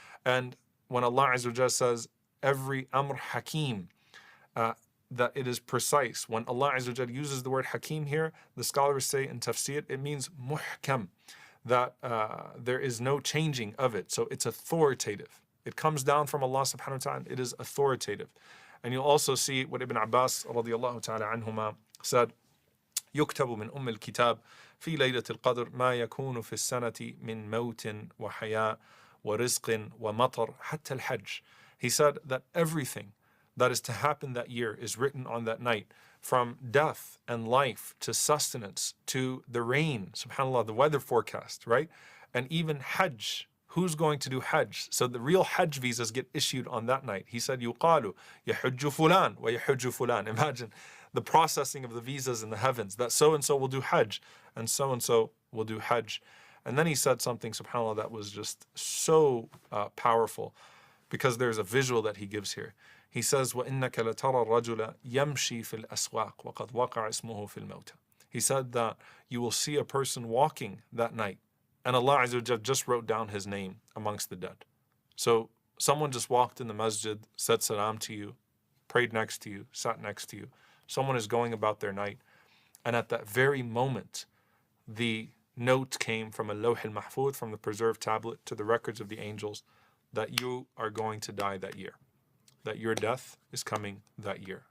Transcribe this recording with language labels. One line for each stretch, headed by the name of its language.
English: And when Allah Azza wa Jal says every amr hakim, that it is precise. When Allah Azza wa Jal uses the word hakim here, the scholars say in tafsir, it means muhkam, that there is no changing of it. So it's authoritative. It comes down from Allah subhanahu wa ta'ala. It is authoritative. And you'll also see what Ibn Abbas radiallahu ta'ala anhuma said,
Arabic: يكتب من أم الكتاب في ليلة القدر ما يكون في السنة من موت وحياة ورزق ومطر حتى الحج.
English: He said that everything that is to happen that year is written on that night, from death and life to sustenance to the rain, subhanAllah, the weather forecast, right? And even Hajj. Who's going to do Hajj? So the real Hajj visas get issued on that night. He said,
Arabic: يُقَالُ يَحُجُّ فُلَانْ وَيَحُجُّ فُلَانْ.
English: Imagine the processing of the visas in the heavens, that so-and-so will do Hajj, and so-and-so will do Hajj. And then he said something, subhanAllah, that was just so powerful, because there's a visual that he gives here. He says,
Arabic: وَإِنَّكَ لَتَرَى الرَّجُلَ يَمْشِي فِي الْأَسْوَاقِ وَقَدْ وَقَعَ اسْمُهُ فِي الْمَوْتِ.
English: He said that you will see a person walking that night, and Allah Azza wa Jalla just wrote down his name amongst the dead. So someone just walked in the masjid, said salam to you, prayed next to you, sat next to you. Someone is going about their night, and at that very moment, the note came from a lawh al-mahfuz, from the preserved tablet, to the records of the angels, that you are going to die that year, that your death is coming that year.